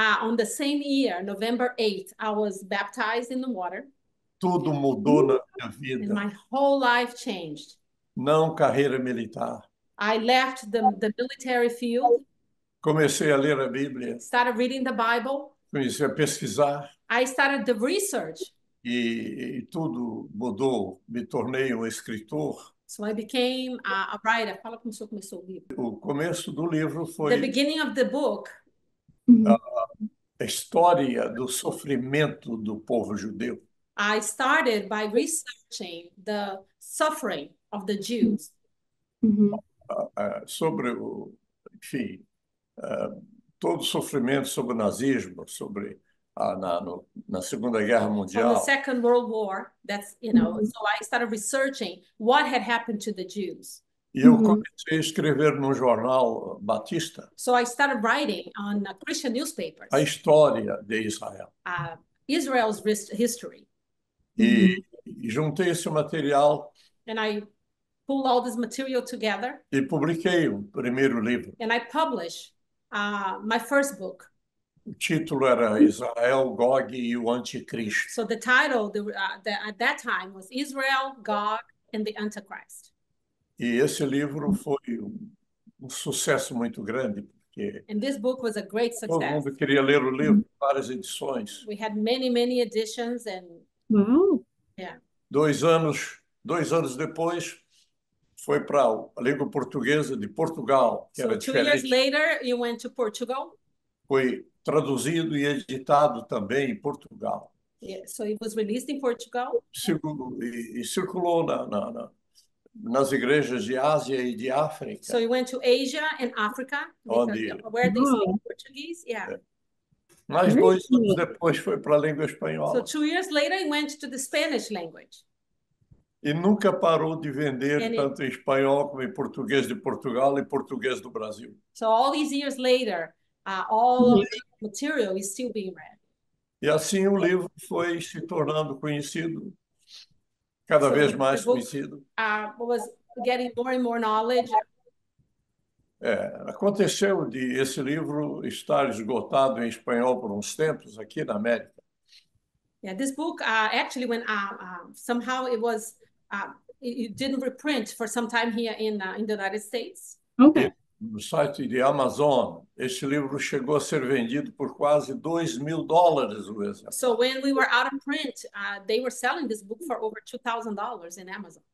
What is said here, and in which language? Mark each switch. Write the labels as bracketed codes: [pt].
[en] On the same year, November 8th, I was baptized in the water. [pt] Tudo mudou na minha vida. [en] And my whole life changed. [pt] Não carreira militar. [en] I left the military field. [pt] Comecei a ler a Bíblia. [en] Started reading the Bible. [pt] Comecei a pesquisar. [en] I started the research. [pt] E tudo mudou. Me tornei um escritor. [en] So I became a writer. [pt] Fala como você começou o livro. O começo do livro foi [en] the beginning of the book. [pt] A história do sofrimento do povo judeu. [en] I started by researching the suffering of the Jews. [pt] Sobre enfim, todo o sofrimento sobre o nazismo, sobre na Segunda Guerra Mundial. [en] On the Second World War, that's, so I started researching what had happened to the Jews. [pt] E eu comecei a escrever no jornal Batista. [en] So I started writing on Christian newspapers. [pt] A história de Israel. [en] Israel's history. [pt] E juntei esse material. [en] And I pulled all this material together. [pt] E publiquei o primeiro livro. [en] And I published my first book. [pt] O título era Israel, Gog e o Anticristo. [en] So the title at that time was Israel, Gog, and the Antichrist. [pt] E esse livro foi um sucesso muito grande, porque [en] and this book was a great success. [pt] Todo mundo queria ler o livro, várias edições. [en] We had many editions and Wow. yeah. [pt] 2 anos depois, foi para a língua portuguesa de Portugal, que So era [en] 2 years [pt] diferente. [en] later, you went to Portugal. [pt] Foi traduzido e editado também em Portugal. [en] Yeah, so it was released in Portugal. [pt] E circulou nas igrejas de Ásia e de África. [en] So you went to Asia and Africa, where they speak Portuguese. Yeah. [pt] Mais 2 anos depois foi para a língua espanhola. [en] So 2 years later, it went to the Spanish language. [pt] E nunca parou de vender tanto em espanhol como em português de Portugal e português do Brasil. [en] So all these years later, all of the material is still being read. [pt] E assim o livro foi se tornando conhecido, cada vez mais conhecido. [en] Was getting more and more knowledge. [pt] Aconteceu de esse livro estar esgotado em espanhol por uns tempos aqui na América. [en] Yeah, this book actually when somehow it didn't reprint for some time here in the United States. Okay. [pt] No site de Amazon, este livro chegou a ser vendido por quase $2.000 o exemplar. [en] So when we were out of print, they were selling this book for over $2,000 in Amazon.